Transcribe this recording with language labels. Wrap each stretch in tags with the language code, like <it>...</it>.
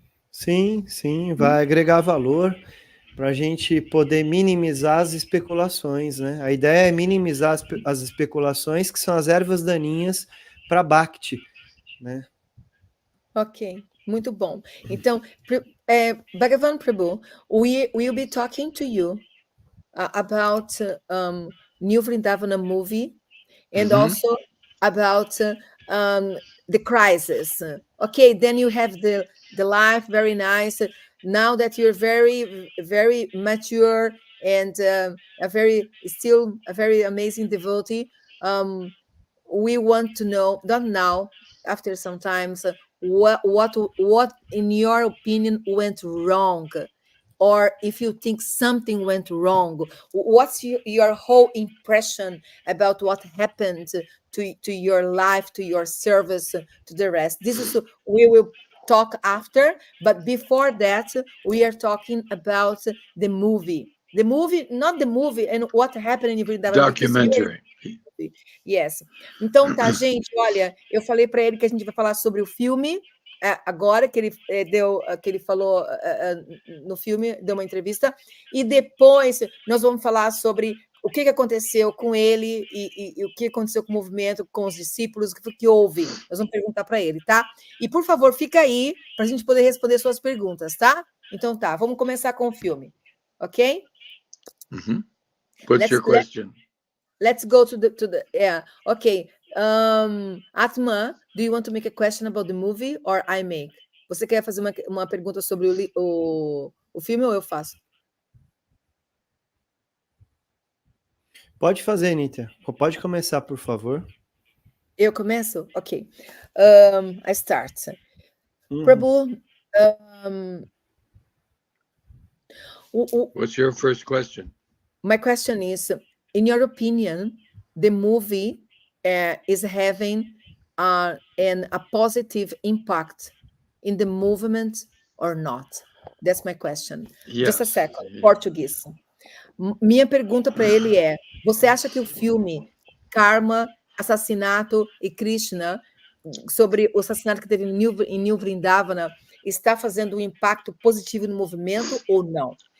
<pt>Sim, vai agregar valor para a gente poder minimizar as especulações, né? A ideia é minimizar as especulações, que são as ervas daninhas para Bhakti, né? Ok, muito bom. Então,</pt> <en>Bhagavan Prabhu, we will be talking to you about New Vrindavana movie, and also about the crisis. Okay, then you have the life, very nice. Now that you're very, very mature and still a very amazing devotee, we want to know, not now, after some times, what in your opinion went wrong, or if you think something went wrong. What's your whole impression about what happened to your life, to your service, to the rest? This is, we will talk after, but before that, we are talking about the movie. The movie, not the movie, and what happened in Vrindava, because you are... Yes.</en> <pt>Então tá, gente, olha, eu falei para ele que a gente vai falar sobre o filme agora, que ele falou no filme, deu uma entrevista, e depois nós vamos falar sobre o que aconteceu com ele e o que aconteceu com o movimento, com os discípulos, o que houve. Nós vamos perguntar para ele, tá? E, por favor, fica aí para a gente poder responder suas perguntas, tá? Então tá, vamos começar com o filme, ok?</pt> <en>What's your question? Let's go to the okay. Atma, do you want to make a question about the movie or I make?</en> <pt>Você quer fazer uma pergunta sobre o filme ou eu faço? Pode fazer, Nitya. Pode começar, por favor. Eu começo? Ok.</pt> <en>I start.</en> <pt>Prabhu,</pt> <en>what's your first question? My question is, in your opinion, the movie is having a positive impact in the movement or not? That's my question. Yes. Just a second,</en> <pt>Português. Minha pergunta para ele é, você acha que o filme Karma, Assassinato e Krishna, sobre o assassinato que teve em New Vrindavana, está fazendo um impacto positivo no movimento ou não?</pt>